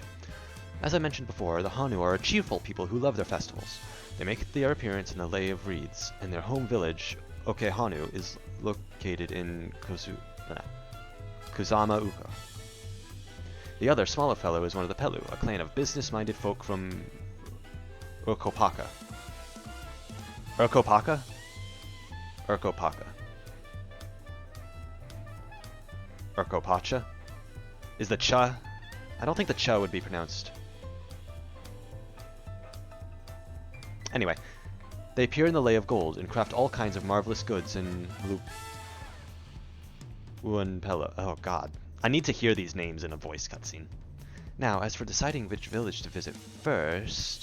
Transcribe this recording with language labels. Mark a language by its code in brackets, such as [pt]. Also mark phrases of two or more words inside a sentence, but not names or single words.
[en] As I mentioned before, the Hanu are a cheerful people who love their festivals. They make their appearance in the Lay of Reeds, and their home village, Okehanu, is located in Kusama Uka. The other, smaller fellow, is one of the Pelu, a clan of business-minded folk from Urkopaka. Urkopaka? Urkopaka. Urkopacha? Is the cha? I don't think the cha would be pronounced. Anyway, they appear in the Lay of Gold and craft all kinds of marvelous goods in Uanpella. Oh god. I need to hear these names in a voice cutscene. Now, as for deciding which village to visit first...